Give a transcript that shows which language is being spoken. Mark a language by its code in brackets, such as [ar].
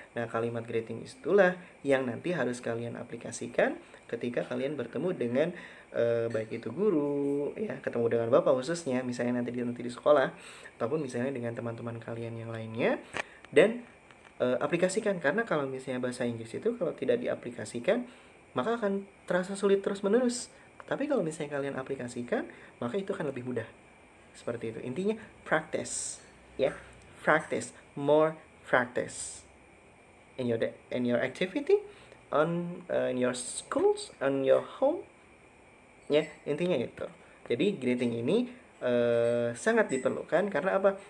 [id] Nah, kalimat greeting itulah yang nanti harus kalian aplikasikan ketika kalian bertemu dengan baik itu guru, ya, ketemu dengan Bapak khususnya, misalnya nanti di sekolah, ataupun misalnya dengan teman-teman kalian yang lainnya, dan aplikasikan. Karena kalau misalnya bahasa Inggris itu kalau tidak diaplikasikan maka akan terasa sulit terus menerus. Tapi kalau misalnya kalian aplikasikan, maka itu akan lebih mudah. Seperti itu. Intinya practice, ya. [en] Practice, more practice in your activity, in your schools, on your home. [id] Ya, intinya itu. Jadi greeting ini sangat diperlukan karena apa?